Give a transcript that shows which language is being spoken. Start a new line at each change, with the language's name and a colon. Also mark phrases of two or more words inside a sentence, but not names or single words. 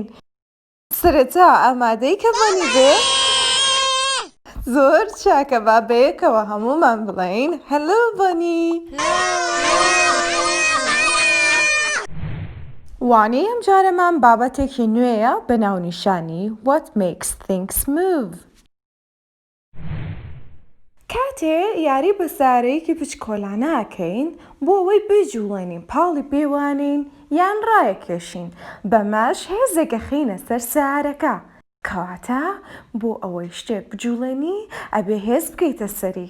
Central Kurdish: سرەتا ئامادەی کە بۆنی بێ؟ زۆر چاکە، با بەیەکەوە هەموومان بڵێین هەلۆ بۆنی. وانەی ئەم جارەمان بابەتێکی نوێیە بە ناونیشانی
English: What makes things move.
Central Kurdish: کاتێ یاری بە سارەیەکی بچکۆلانە ئەکەین بۆ ئەوەی بجوڵێنین، پاڵی پێوانین یان ڕایەکێشین، بەمەش هێزێکە خینە سەر سارەکە. کەواتە بۆ ئەوەی شتێک بجوڵێنی ئەبێ هێز بکەیتە سەری.